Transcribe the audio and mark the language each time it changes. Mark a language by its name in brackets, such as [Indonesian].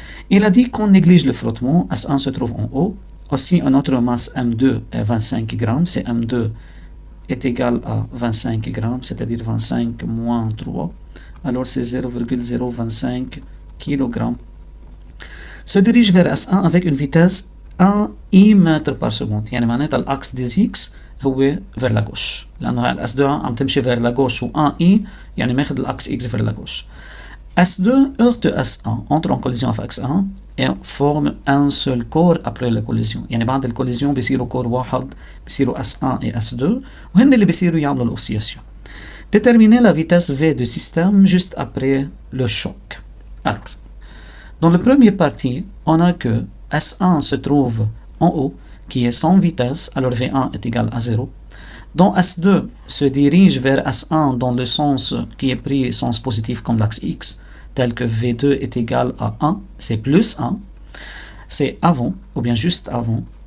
[French] Il a dit qu'on néglige le frottement, S1 se trouve en haut. Aussi, notre masse M2 est 25 grammes, c'est M2 est égal à 25 grammes, c'est-à-dire 25 moins 3. Alors c'est 0,025 kg. Se dirige vers S1 avec une vitesse 1 I mètre par seconde. [Arabic] يعني معناتها الأكس دي X هو [French] vers la gauche. [Arabic] لأنه S2 عم تمشي [French] vers la gauche [Arabic] و 1 I يعني ماخذ الأكس X vers la gauche. [French] S2 heurte S1, entre en collision avec S1 et forme un seul corps après la collision. [Arabic] يعني بعد الكوليزيون بيصيروا كور واحد، بيصيروا S1 et S2 وهن اللي بيصيروا يعملوا الأوسيلاسيون. [French] Déterminer la vitesse V du système juste après le choc. Alors, dans le premier partie, on a que S1 se trouve en haut, qui est sans vitesse, alors V1 est égal à 0. Dont S2 se dirige vers S1 dans le sens qui est pris sens positif comme l'axe X, tel que V2 est égal à 1, c'est plus 1, c'est avant, ou bien juste avant.